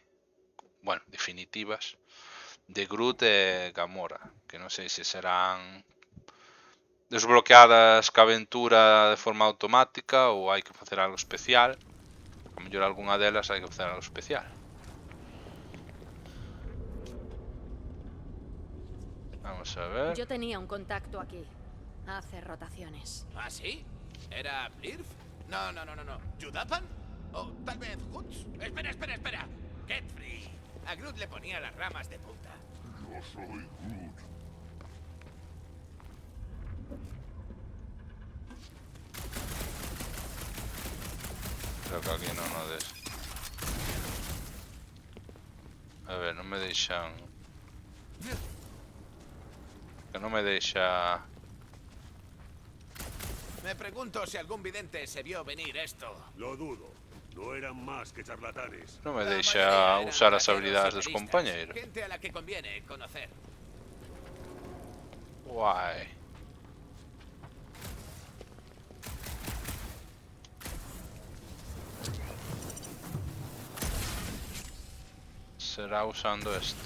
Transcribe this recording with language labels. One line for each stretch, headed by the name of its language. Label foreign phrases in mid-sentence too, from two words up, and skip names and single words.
Galician: Bueno, definitivas de Groot e Gamora, que non sei se serán desbloqueadas ca aventura de forma automática ou hai que facer algo especial. A mellor algunha delas hai que facer algo especial.
Spanish: Vamos a ver. Yo tenía un contacto aquí. Hace rotaciones. ¿Ah, sí? ¿Era Blirf? No. ¿Yudapan? O tal vez Hoots. Espera.
English: Get free.
Spanish: A Groot le ponía las ramas de punta. Yo soy Groot.
Galician: Creo que aquí non o des. A ver, non me deixan... Que non me deixa...
Spanish: Me pregunto si algún vidente se vio venir esto. Lo dudo. No eran más que charlatanes.
Galician: No me
Spanish: La
Galician: deixa
Spanish: mayoría eran
Galician: usar as
Spanish: vaqueros
Galician: habilidades dos
Spanish: socialistas,
Galician: compañeros.
Spanish: Gente a la que conviene conocer. Guai. Será usando esto.